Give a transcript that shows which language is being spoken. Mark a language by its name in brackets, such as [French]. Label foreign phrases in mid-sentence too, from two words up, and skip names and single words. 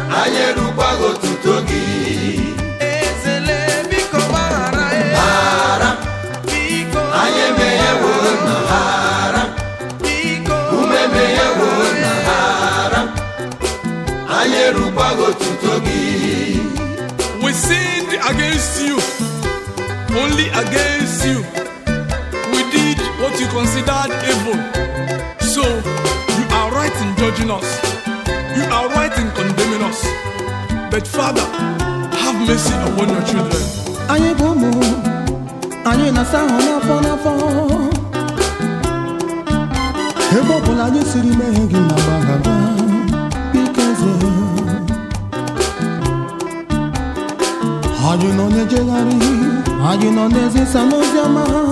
[Igbo] Anyị erukwaghị otuto gị. Ezele, biko gbaghara, eh. Hara. Biko. Anyị emeghewo na hara. Biko. Ụmụ emeghewo na hara. Anyị erukwaghị otuto gị. [English] We sinned against you, only against you. We did what you considered evil. So, you are right in judging us. You are right in condemning us. But Father, have mercy upon your children. [Igbo] Anyị bụ ụmụ, anyị na-asa ahụ n'afọ n'afọ. Ebe ọ bụla anyị siri mee gị na gbaghara, biko eze. Anyị nọ na-ejegharị, anyị nọ na-ezisa n'ozi ọma.